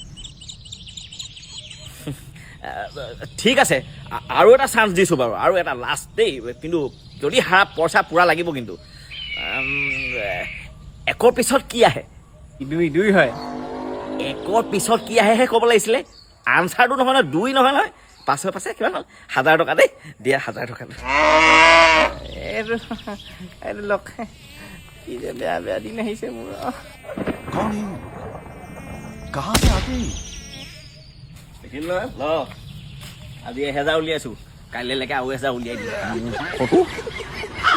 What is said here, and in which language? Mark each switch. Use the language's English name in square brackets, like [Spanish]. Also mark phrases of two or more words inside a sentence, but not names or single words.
[Assamese] ঠিক আছে আৰু এটা চান্স দিছোঁ বাৰু আৰু এটা লাষ্ট দেই কিন্তু যদি হাৰা পইচা পূৰা লাগিব কিন্তু একৰ পিছত কি আহে দুই হয় একৰ পিছত কি আহেহে ক'ব লাগিছিলে আনচাৰটো নহয় নহয় 2 নহয় নহয় পাছে পাছে কিমান হ'ল 1000 টকা দেই দিয়া 1000 টকা এইটো লগ কি যে বেয়া বেয়া দিন আহিছে মোৰ [Hindi] कौन है ये? कहाँ से आते हैं? [Assamese] দেখিল নহয় ল আজি 1000 উলিয়াইছোঁ কাইলৈলৈকে আৰু 1000 উলিয়াই দিম